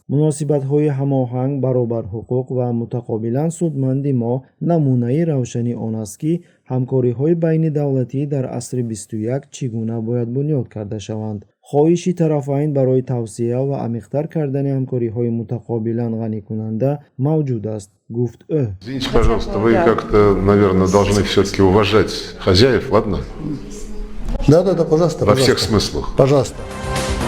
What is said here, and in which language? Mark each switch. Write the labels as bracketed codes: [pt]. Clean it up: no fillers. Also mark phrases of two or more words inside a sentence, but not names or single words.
[tg] муносибатҳои ҳамоҳанг, баробарҳуқуқ ва мутақобилан судманди мо намунаи равшани он аст, ки ҳамкориҳои байнидавлатӣ дар асри 21 чӣ гуна бояд бунёд карда шаванд. хоҳиши тарафайн барои тавсея ва амиқтар кардани ҳамкориҳои мутақобилан ғаникунанда мавҷуд аст, гуфт ӯ. [ru] Извините, пожалуйста, вы как-то, наверное, должны все-таки уважать хозяев, ладно? Да, пожалуйста. Во всех смыслах. Пожалуйста.